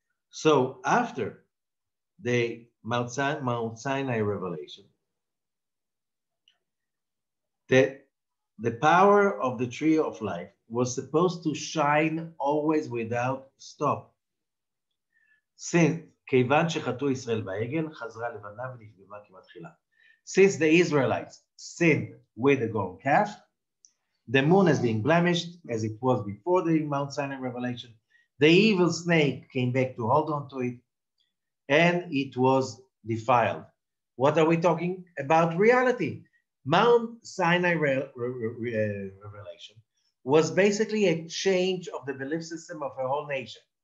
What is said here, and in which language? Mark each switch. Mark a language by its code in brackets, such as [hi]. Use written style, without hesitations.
[en] So after the Mount Sinai revelation, the power of the tree of life was supposed to shine always without stop. Since [he] כיוון שחטאו ישראל בעגל, חזרה לבנה ונפגמה כמעט תחילה. [en] Since the Israelites sinned with the golden calf, the moon is being blemished as it was before the Mount Sinai revelation. The evil snake came back to hold on to it, and it was defiled. What are we talking about? Reality. Mount Sinai revelation was basically a change of the belief system of a whole nation.